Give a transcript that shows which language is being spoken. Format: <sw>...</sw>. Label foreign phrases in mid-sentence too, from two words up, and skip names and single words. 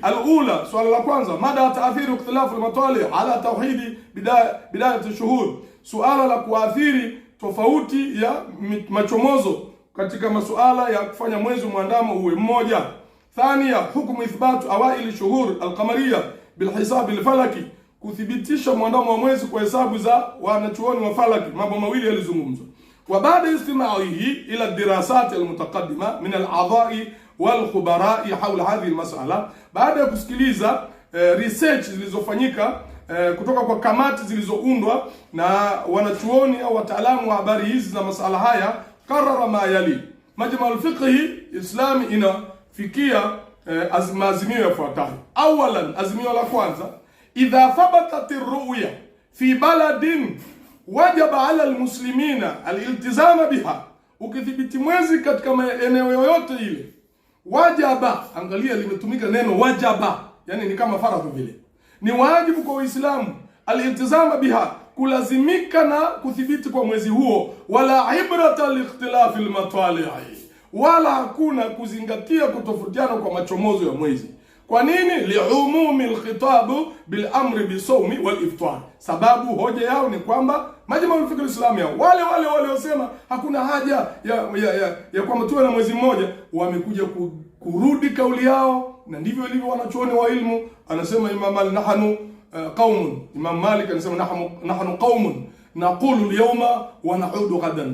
<sw>Al-ula, swala la kwanza,</sw> <ar>مدى تأثير اختلاف المطالع على توحيد بداية الشهور,</ar> <sw>suala la kuathiri tofauti ya machomozo katika masuala ya kufanya mwezi mwandamo uwe mmoja. Thania, hukumu</sw> <ar>إثبات أوائل الشهور القمرية بالحساب الفلكي,</ar> <sw>kuthibitisha mwandamo wa mwezi kwa hesabu za wanachuoni wa falaki. Mambo mawili yalizungumzwa.</sw> <ar>وبعد استماعه إلى الدراسات المقدمة من الأعضاء والخبراء حول هذه المسألة,</ar> <sw>baada ya kusikiliza research zilizofanyika kutoka kwa kamati zilizoundwa na wanachuoni au wataalamu wa habari hizi za masala haya,</sw> <ar>قرر ما يلي,</ar> <sw>Majma' al-Fiqh Islami inafikia azimio yafuatayo.</sw> <ar>Awalan,</ar> <sw>azimio la kwanza,</sw> <ar>إذا ثبتت الرؤية في بلد وجب على المسلمين الالتزام بها,</ar> <sw>ukithibiti mwezi katika eneo yoyote ile, wajaba, angalia limetumika neno wajaba, yani ni kama faradhi vile, ni wajibu kwa Uislamu</sw> <ar>الالتزام بها,</ar> <sw>kulazimika na kuthibiti kwa mwezi huo.</sw> <ar>ولا عبرة لاختلاف المطالع',</ar> <sw>wala hakuna kuzingatia kutofautiana kwa machomozo ya mwezi. Kwa nini?</sw> <ar>لعموم الخطاب بالأمر بالصوم والإفطار,</ar> <sw>sababu hoja yao ni kwamba Majma' al-Fiqh al-Islami wale wasema hakuna haja ya kwamba tuwe na mwezi mmoja, wamekuja kurudi kauli yao, na ndivyo ilivyo wanachuoni wa ilmu.</sw> <ar>Anasema Imam Malik, نحن قوم, Imam Malik anasema نحن قوم نقول اليوم ونعود غدا.</ar>